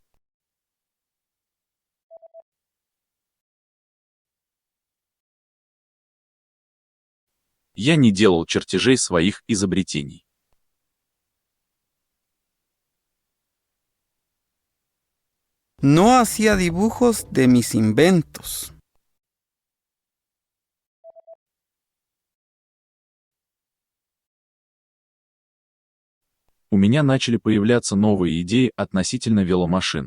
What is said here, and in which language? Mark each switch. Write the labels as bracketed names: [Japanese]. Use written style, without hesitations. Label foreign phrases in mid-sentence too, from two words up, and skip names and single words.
[Russian] Я не делал чертежей своих изобретений. [Spanish] No hacía dibujos de mis inventos. [Russian] У меня начали появляться новые идеи относительно веломашин.